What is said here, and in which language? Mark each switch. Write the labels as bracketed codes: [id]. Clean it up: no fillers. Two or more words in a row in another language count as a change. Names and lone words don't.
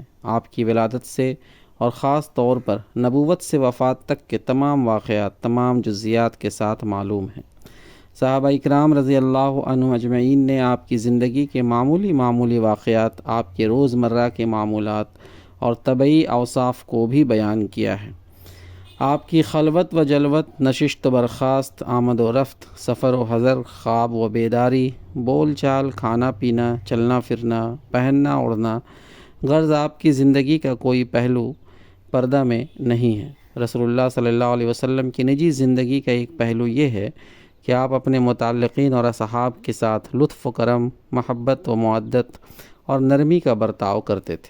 [ur] آپ کی ولادت سے اور خاص طور پر نبوت سے وفات تک کے تمام واقعات تمام جزیات کے ساتھ معلوم ہیں۔ صحابہ اکرام [ar] رضی اللہ عنہم اجمعین [ur] نے آپ کی زندگی کے معمولی واقعات، آپ کے روزمرہ کے معمولات اور طبعی اوصاف کو بھی بیان کیا ہے۔ آپ کی خلوت و جلوت، نشست و برخاست، آمد و رفت، سفر و حضر، خواب و بیداری، بول چال، کھانا پینا، چلنا پھرنا، پہننا اوڑھنا، غرض آپ کی زندگی کا کوئی پہلو پردہ میں نہیں ہے۔ رسول اللہ [ar] صلی اللہ علیہ وسلم [ur] کی نجی زندگی کا ایک پہلو یہ ہے کہ آپ اپنے متعلقین اور اصحاب کے ساتھ لطف و کرم، محبت و مودت اور نرمی کا برتاؤ کرتے تھے۔